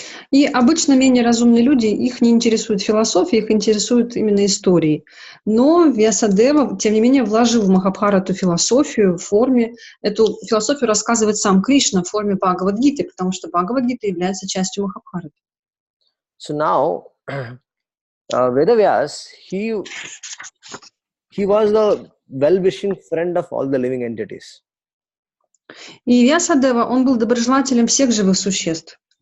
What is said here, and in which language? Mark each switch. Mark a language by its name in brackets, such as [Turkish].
[Russian] И обычно менее разумные люди, их не интересует философия, их интересуют именно истории. Но Вьясадева, тем не менее, вложил в Махабхарату философию в форме, эту философию рассказывает сам Кришна в форме Бхагавад-гиты, потому что Бхагавад-гита является частью Махабхараты. [English] So now, Veda Vyasa, he was the well-wishing friend of all the living entities. [Russian] И Вьясадева, он был доброжелателем всех живых существ.